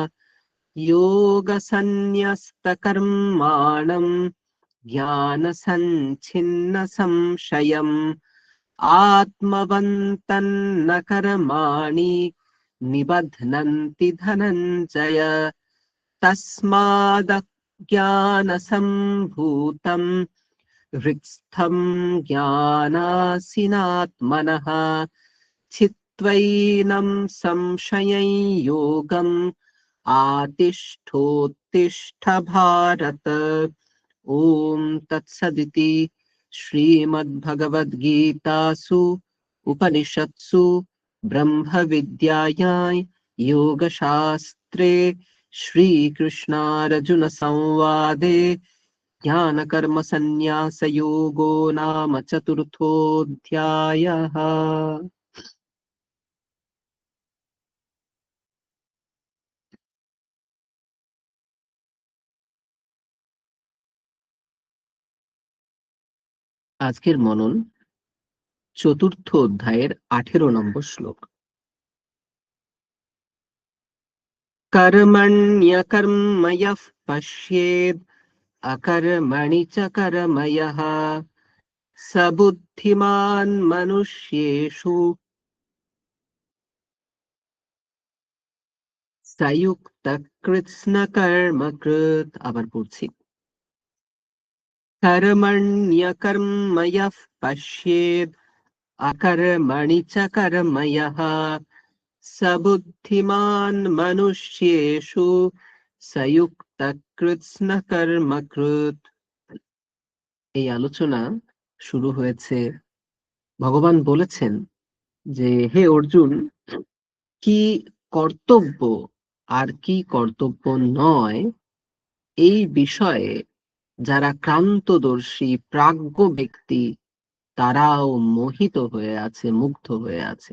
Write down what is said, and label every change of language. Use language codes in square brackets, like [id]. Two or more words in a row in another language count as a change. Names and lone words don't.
[sa] योगसन्न्यस्तकर्माणं ज्ञानसञ्छिन्न संशयम् आत्मवन्तन्न कर्माणि निबध्नन्ति धनञ्जय। तस्मादज्ञानसम्भूतं हृत्स्थम् ज्ञानासिनात्मनः छित्त्वैनं संशयं योगम् आतिष्ठोत्तिष्ठ भारत। ओम तत्सदिति श्रीमद्भगवद्गीतासु उपनिषत्सु ब्रह्मविद्यायां योगशास्त्रे श्रीकृष्णार्जुन संवादे ज्ञानकर्मसन्न्यासयोगो नाम चतुर्थोऽध्यायः। [bn] আজকের মনন চতুর্থ অধ্যায়ের 18 নম্বর শ্লোক। [sa] कर्मण्यकर्मयः पश्येद् अकर्मणि च कर्मयः स बुद्धिमान् मनुष्येषु सयुक्तः कृत्स्नकर्मकृत्। [bn] আবার পড়ছি। [sa] कर्मण्यकर्मयः पश्येद् अकर्मणि च कर्मयः स बुद्धिमान् मनुष्येषु सयुक्तः कृत्स्नकर्मकृत्। [bn] এই আলোচনা শুরু হয়েছে, ভগবান বলেছেন যে হে অর্জুন, কি কর্তব্য আর কি কর্তব্য নয় এই বিষয়ে যারা ক্রান্তদর্শী প্রাজ্ঞ ব্যক্তি তারাও মোহিত হয়ে আছে, মুগ্ধ হয়ে আছে।